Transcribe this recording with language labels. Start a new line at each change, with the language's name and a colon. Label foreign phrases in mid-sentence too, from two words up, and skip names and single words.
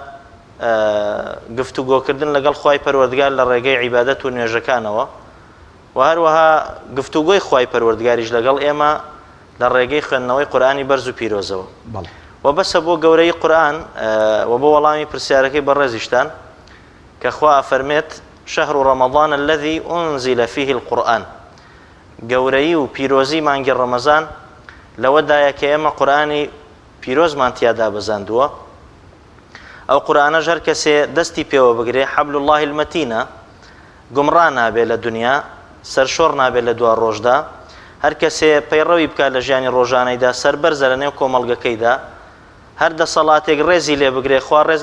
Central Kurdish: گفتوگۆکردن لەگەڵ خوای پەروەردگار لە ڕێگەی عیبادەت و نوێژەکانەوە و هەروەها گفتوگۆی خوای پەروەردگاریش لەگەڵ ئێمە لە ڕێگەی خوێندنەوەی قورئانی بەرز و پیرۆزەوە. و بەسە بۆ گەورەی قورئان و بۆ وەڵامی پرسیارەکەی بەڕێزیشتان کە خوا ئەفەرمێت
Arabic: شهر رمضان الذي أنزل فيه القرآن
Central Kurdish: گەورەی و پیرۆزی مانگی ڕەمەزان لەوەدایە کە ئێمە قورئانی پیرۆزمان تیادا بەزاندووە ئەو قورئانەش هەر کەسێ دەستی پێوە بگرێ
Arabic: حەبل الله المەتینە
Central Kurdish: گومڕا نابێت لە دنیا سەرشۆڕ نابێت لە دوا ڕۆژدا هەر کەسێ پەیڕەوی بکات لە ژیانی ڕۆژانەیدا سەربەرزە لە نێو کۆمەڵگەکەیدا هەر دەسەڵاتێک ڕێزی لێ بگرێ خوا ڕێز